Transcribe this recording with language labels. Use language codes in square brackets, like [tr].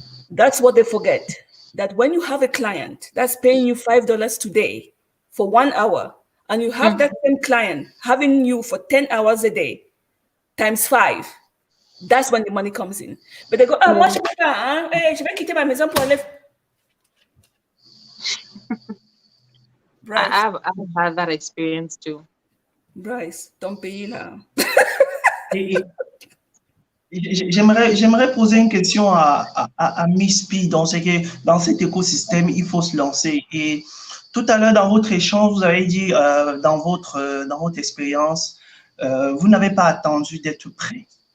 [en] That's what they forget. That when you have a client that's paying you $5 today for 1 hour, and you have that same client having you for 10 hours a day, times 5, that's when the money comes in. But they go, [fr] moi, je peux pas, je vais quitter ma maison pour aller. [en] I've had that experience too. [fr] Bryce, ton pays là. J'aimerais poser une question à Miss P. Dans cet écosystème, il faut se lancer. Et tout à l'heure, dans votre échange, vous avez dit, dans votre expérience, vous n'avez pas attendu d'être prêt.